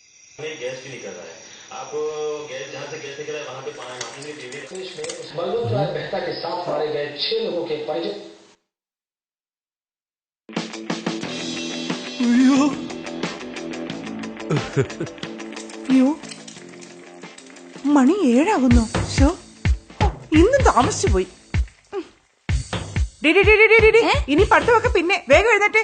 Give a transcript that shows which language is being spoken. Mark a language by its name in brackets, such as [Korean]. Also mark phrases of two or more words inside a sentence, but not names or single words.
[Hindi] गैस भी नहीं कर रहा है। आप गैस जहाँ से गैस निकला है वहाँ पे पानी देश में बलवंत राय मेहता के साथ मारे गए 6 लोगों के परिजन। [Malayalam] അയ്യോ മണി 7 ആകുന്നു. ഇന്നും താമസിച്ചു പോയി. ഇനി പഠിത്തമൊക്കെ പിന്നെ. വേഗം എഴുന്നേറ്റ്.